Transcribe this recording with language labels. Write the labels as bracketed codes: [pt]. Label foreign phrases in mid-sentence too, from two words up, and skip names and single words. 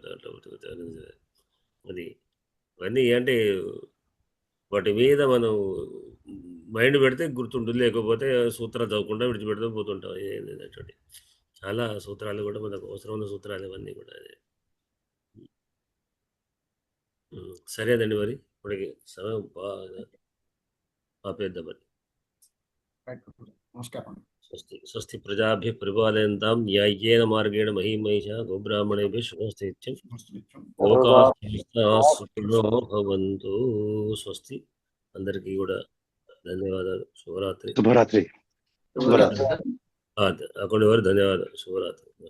[te] అది ఇవన్నీ అంటే వాటి మీద మనం మైండ్ పెడితే గుర్తుంటుంది, లేకపోతే సూత్రాలు చదవకుండా విడిచిపెడితే పోతుంటాం. ఏంటంటే చాలా సూత్రాలు కూడా మనకు అవసరమైన సూత్రాలు ఇవన్నీ కూడా. సరేనండి, మరి ఇప్పటికి సమయం బాగా ఆపేద్దామని. నమస్కారం. [sa] स्वस्ति प्रजाभ्यः परिपालयन्तां न्यायेन मार्गेण महीमहिषा गोब्राह्मणेभ्यः शुभमस्तु नित्यं. लोकाः समस्ताः सुखिनो भवन्तु. [te] స్వస్తి. అందరికీ కూడా ధన్యవాదాలు. శుభరాత్రి. శుభరాత్రి. అక్కడ ధన్యవాదాలు. శుభరాత్రి.